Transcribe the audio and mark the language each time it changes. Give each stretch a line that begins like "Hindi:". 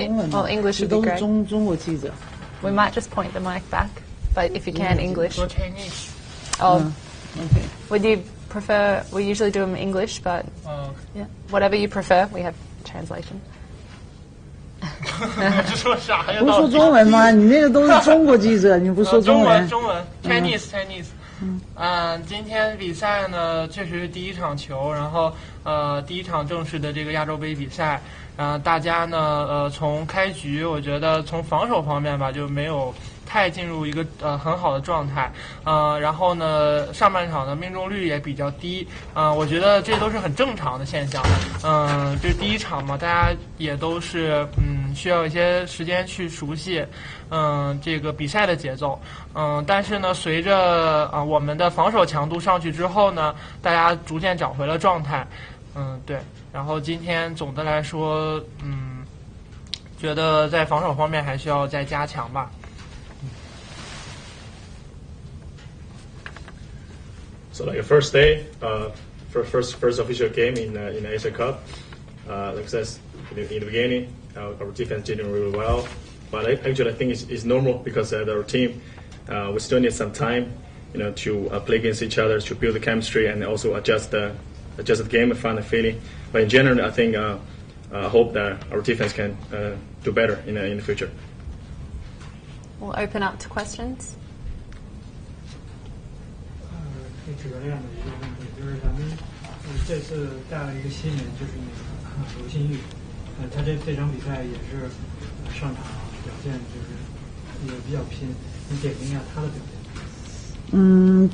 English: Well, English would be
Chinese: 都是
English: great.
Chinese: 中国记者。
English: We might just point the mic back, but if you can, English.
Chinese: 说 Chinese。
English: Oh, OK。 would you prefer? We usually do them in English, but yeah, whatever you prefer, we have translation.
Chinese: 这说啥呀？不是说中文吗？你那个都是中国记者，你不说中文？中文 Chinese。今天比赛呢，确实是第一场球，然后第一场正式的这个亚洲杯比赛，大家呢从开局，我觉得从防守方面吧，就没有太进入一个很好的状态，然后呢上半场的命中率也比较低，我觉得这都是很正常的现象，这是第一场嘛，大家也都是需要一些时间去熟悉，这个比赛的节奏，但是呢随着我们的防守强度上去之后呢，大家逐渐找回了状态，对，然后今天总的来说，觉得在防守方面还需要再加强吧。
English: So like the first day, first official game in the Asia Cup, like I said in the beginning, our defense didn't really well, but actually I think it's normal because our team we still need some time, to play against each other, to build the chemistry and also adjust the game and find the feeling. But in general, I think I hope that our defense can do better in the future. We'll open up to questions.
Chinese: 可以指个亮的一个问题，就是咱们这次带了一个新人，就是那个刘新玉，他这场比赛也是上场表现就是也比较拼，你点评一下他的表现。